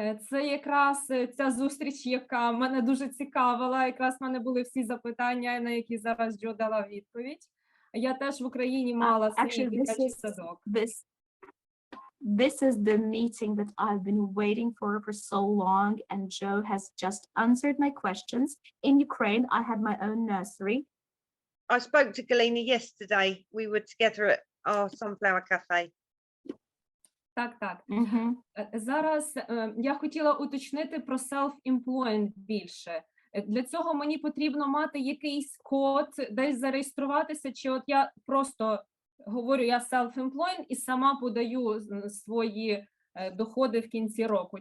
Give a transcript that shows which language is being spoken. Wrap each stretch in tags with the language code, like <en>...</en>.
<uk>Це якраз ця зустріч, яка мене дуже цікавила. Якраз в мене були всі запитання, на які зараз Джо дала відповідь. Я теж в Україні мала свій дитячий садок.</uk> <en>This is the meeting that I've been waiting for so long, and Joe has just answered my questions. In Ukraine, I had my own nursery. I spoke to Galina yesterday. We were together at our Sunflower Cafe.</en> <uk>Так. Зараз я хотіла уточнити про self-employed більше. Для цього мені потрібно мати якийсь код, десь зареєструватися, чи от я просто говорю, я self-employed і сама подаю свої доходи в кінці року.</uk>